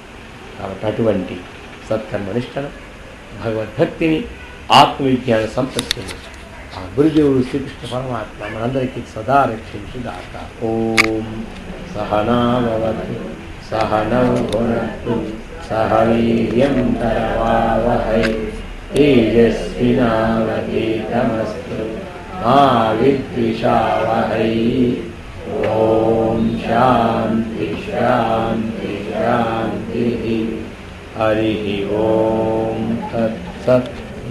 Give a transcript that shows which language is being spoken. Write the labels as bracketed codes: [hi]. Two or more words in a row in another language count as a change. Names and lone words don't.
[te] కాబట్టి అటువంటి సత్కర్మనిష్టను, భగవద్భక్తిని, ఆత్మవిజ్ఞాన సంపత్తిని ఆ గురుదేవుడు శ్రీకృష్ణ పరమాత్మ మనందరికీ సదా రక్షించుగాక. [sa] ఓం సహనావతు సహనౌ భునక్తు సహ వీర్యం కరవావహై तेजस्विनावधीतमस्तु मा विद्विषावहै। ओम शांति शांति शांति। हरि ओम तत्सत्।